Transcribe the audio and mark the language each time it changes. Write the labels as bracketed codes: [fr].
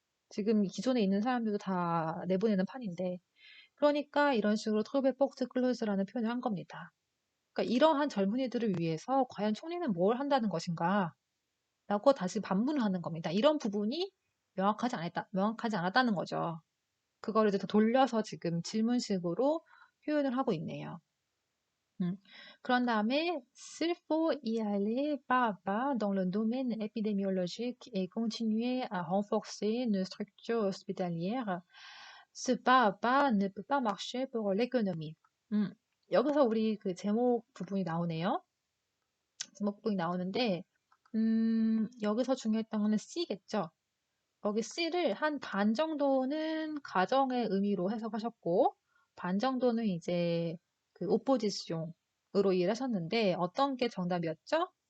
[ko] 지금 기존에 있는 사람들도 다 내보내는 판인데. 그러니까 이런 식으로 트로베 폭스 클로즈라는 표현을 한 겁니다. 그러니까 이러한 젊은이들을 위해서 과연 총리는 뭘 한다는 것인가? 라고 다시 반문을 하는 겁니다. 이런 부분이 명확하지 않았다는 거죠. 그거를 이제 더 돌려서 지금 질문식으로 표현을 하고 있네요. 그런 다음에 [fr] s'il faut y aller pas à pas dans le domaine épidémiologique et continuer à renforcer nos structures hospitalières, ce pas à pas ne peut pas marcher pour l'économie. [ko] 여기서 우리 그 제목 부분이 나오네요. 제목 부분이 나오는데, 여기서 중요했던 거는 C겠죠. 여기 C를 한 반 정도는 가정의 의미로 해석하셨고, 반 정도는 이제 그 오포지숑으로 이해를 하셨는데, 어떤 게 정답이었죠?